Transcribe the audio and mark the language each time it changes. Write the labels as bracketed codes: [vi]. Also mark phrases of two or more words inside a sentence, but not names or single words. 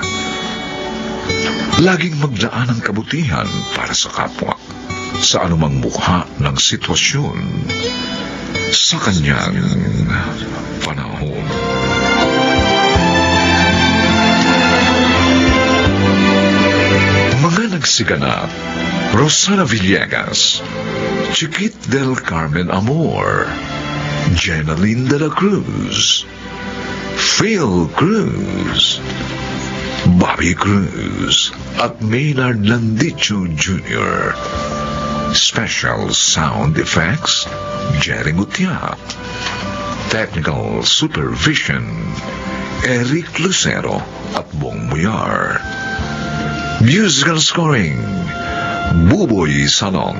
[tl] Laging maglaan ang kabutihan para sa kapwa, sa anumang mukha ng sitwasyon, sa kanyang panahon. Mga nagsiganap: Rosana Villegas, Chiquit del Carmen Amor, Jenaline de la Cruz, Phil Cruz, Bobby Cruz, at Maynard Landicho Jr. [en] Special sound effects, Jerry Gutierrez. Technical supervision, Eric Lucero at Bong Muyar. Musical scoring, Buboy Salong.